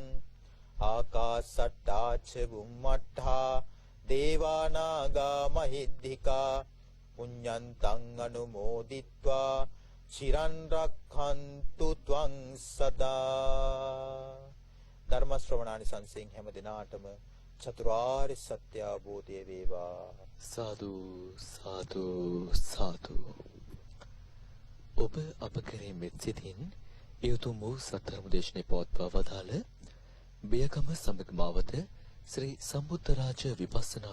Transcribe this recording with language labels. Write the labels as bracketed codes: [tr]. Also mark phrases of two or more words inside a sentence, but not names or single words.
[pi] ආකාසට්ටා ච බුම්මට්ඨා දේවානාගා මහිද්దికා පුඤ්ඤන්තං අනුමෝදිත්වා චිරන් රක්ඛන්තු ත්වං සදා. [si] ධර්ම ශ්‍රවණානිසංසයෙන් හැම දිනාටම චතුරාර්ය සත්‍ය අවබෝධය වේවා. සාදු සාදු සාදු. ඔබ අප කෙරෙහි මෙත් සිතින් යුතුම් වූ සත්‍යධර්ම දේශනේ පවත්වා වදාළ බියගම සමගමාවත ශ්‍රී සම්බුද්ධ රාජ විපස්සනා